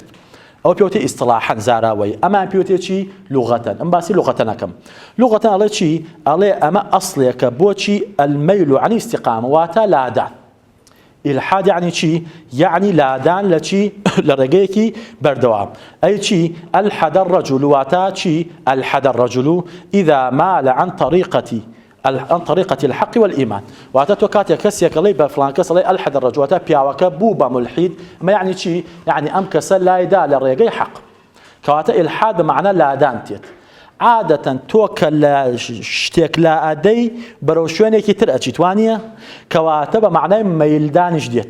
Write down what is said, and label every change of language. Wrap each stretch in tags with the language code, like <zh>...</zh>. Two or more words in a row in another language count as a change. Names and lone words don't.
<ckb>ئەو پێوتێ ئیستلاحەن زاراوەی ئەمان پێوتێ چی؟ لوغەتەن. ئەم باسی لوغەتەن ئەەکەم. لوغەتەن ئەڵێ چی؟ ئەڵێ ئەمە ئەسڵێکە بۆچی</ckb> <ar>المیل عن استقام</ar> <ckb>واتە لادان. ئیلحاد یعنی چی؟ یعنی لادان لە چی؟ لە ڕێگەیەکی بەردەوام. ئەی چی؟</ckb> <ar>الحد الرجل</ar> <ckb>واتە چی؟</ckb> <ar>الحد الرجل إذا مال عن طريقة الحق والإيمان.</ar> <ckb>واتە تۆ کاتێک کەسێک ئەڵێ بە فڵان کەس ئەڵێ</ckb> <ar>الحد الرجل</ar> <ckb>واتە پیاوەکە بوو بە مولحید. ئەمە یعنی چی؟ یعنی ئەم کەسە لایدا لە ڕێگەی حەق. کەواتە ئیلحاد بەمعنە لادان تێت. عادەتەن تۆ کە لە شتێک لا ئەدەی بەرەو شوێنێکی تر ئەچیت وانە کەواتە بە معنای مەیلدانیش دێت.</ckb>